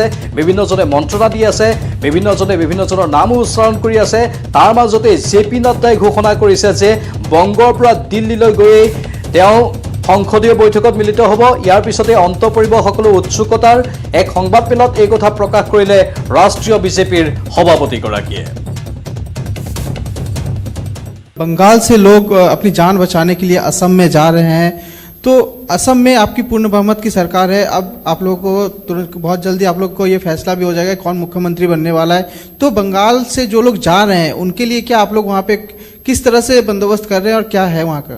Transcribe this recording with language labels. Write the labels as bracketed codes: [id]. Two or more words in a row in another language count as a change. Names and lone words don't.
[as] বিভিন্নজনে মন্ত্ৰণা দি আছে, বিভিন্নজনৰ নামো উচ্চাৰণ কৰি আছে। তাৰ মাজতে JP নাড্ডাই ঘোষণা কৰিছে যে বংগৰ পৰা দিল্লীলৈ গৈয়ে তেওঁ সংসদীয় বৈঠকত মিলিত হ'ব। ইয়াৰ পিছতে অন্ত পৰিব সকলো উৎসুকতাৰ। এক সংবাদমেলত এই কথা প্ৰকাশ কৰিলে ৰাষ্ট্ৰীয় বিজেপিৰ সভাপতিগৰাকীয়ে। [hi] बंगाल से लोग अपनी जान बचाने के लिए असम में जा रहे हैं, तो असम में आपकी पूर्ण बहुमत की सरकार है। अब आप लोगों को तुरंत बहुत जल्दी आप लोग को ये फैसला भी हो जाएगा कौन मुख्यमंत्री बनने वाला है। तो बंगाल से जो लोग जा रहे हैं उनके लिए क्या आप लोग वहाँ पे किस तरह से बंदोबस्त कर रहे हैं और क्या है वहाँ का?